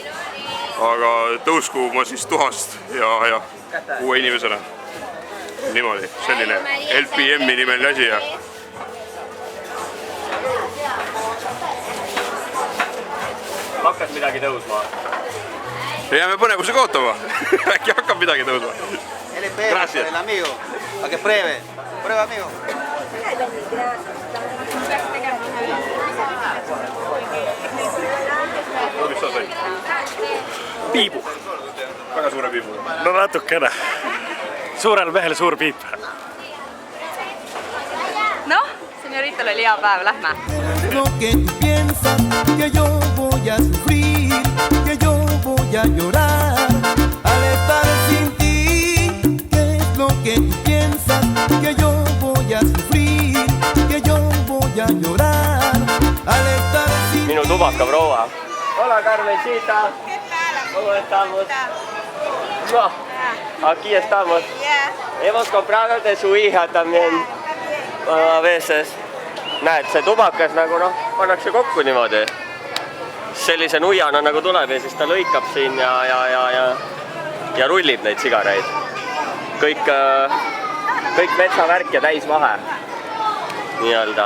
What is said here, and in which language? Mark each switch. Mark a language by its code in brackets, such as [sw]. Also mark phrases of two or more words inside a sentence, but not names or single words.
[et] Aga tõusku ma siis tuhast ja uue inimesena. Niimoodi, selline LPM-i nimeline asi ja... Hakkas midagi tõusma? Jääme põnevusega ootama. Äkki hakkab midagi tõusma. [es] Gracias. El amigo, para que pruebe. Prueba, amigo. [et] Mis sa said? Piibu. Väga suure piibu. No natukene. Suurel mehel suur piip. Señorital oli hea päev, lähme. [es] Lo que tú piensas, que yo voy a sufrir, que yo voy a llorar al estar sin ti. ¿Qué es lo que tú piensas, que yo voy a sufrir, que yo voy a llorar al estar sin ti? [et] Minu tubaka proua. [es] Hola, Carmencita. ¿Cómo estamos? No, aquí estamos. Hemos comprado de su hija también. A veces. [et] Näed, see tubakas nagu pannakse kokku niimoodi. Sellise nuiana nagu tuleb ja siis ta lõikab siin ja rullib neid sigareid. Kõik metsavärk ja täisvahe. Nii-öelda.